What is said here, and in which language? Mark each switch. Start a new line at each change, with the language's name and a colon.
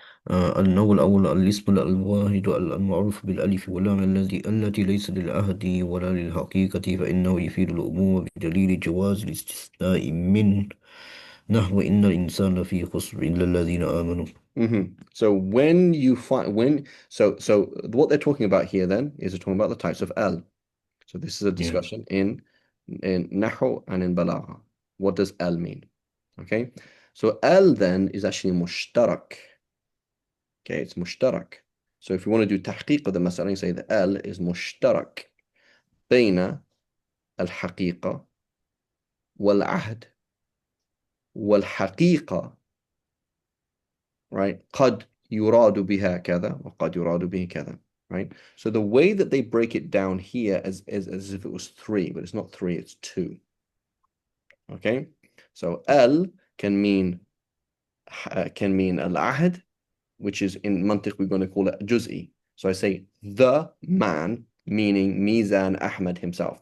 Arabic: النوع الأول الاسم الواحد المعروف بالألف واللام التي ليس للعهد ولا للحقيقة فإنه يفيد العموم بدليل جواز الاستثناء من نحو إن الإنسان لفي خسر إلا الذين آمنوا.
English: So when you find when so what they're talking about here then is they're talking about the types of al. So this is a Yeah. discussion in Nahu and in Balagha. What does al mean? Okay. So al then is actually mushtarak. Okay, it's mushtarak. So if you want to do tahqiq of the mas'ala, you say the al is mushtarak
Arabic: بين الحقيقة والعهد والحقيقة,
English: right?
Arabic: قد يراد بها كذا وقد يراد به كذا, right?
English: So the way that they break it down here as if it was three, but it's not three, it's two. Okay? So al can mean al-ahd, which is in mantiq we're going to call it juz'i. So I say the man, meaning Mizan Ahmad himself.